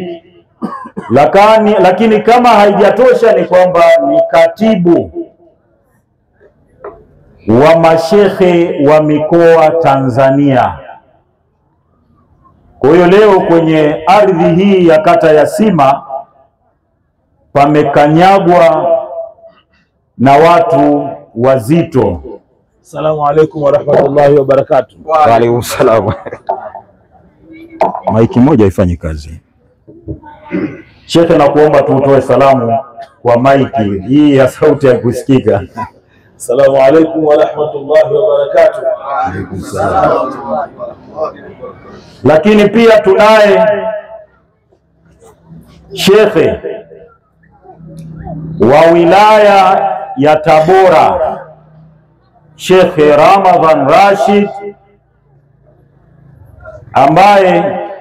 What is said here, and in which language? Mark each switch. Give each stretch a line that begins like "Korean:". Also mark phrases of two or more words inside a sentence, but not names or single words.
Swahili: Lakini kama haijatosha ni kwamba ni katibu wa mashehe wa mikoa Tanzania. Kwa hiyo leo kwenye ardhi hii ya kata ya Sima pamekanyagwa na watu wazito.
Arabic: السلام عليكم ورحمة الله وبركاته. وعليكم السلام.
Swahili: Maiki moja ifanye kazi. Shekhe, nakuomba tutoe salamu kwa maiki hii ya sauti ya kusikika.
Arabic: السلام عليكم ورحمة الله وبركاته. وعليكم السلام.
Swahili: Lakini pia tunaye shekhe wa wilaya ya Tabora, Sheikh Ramadhan Rashid, ambaye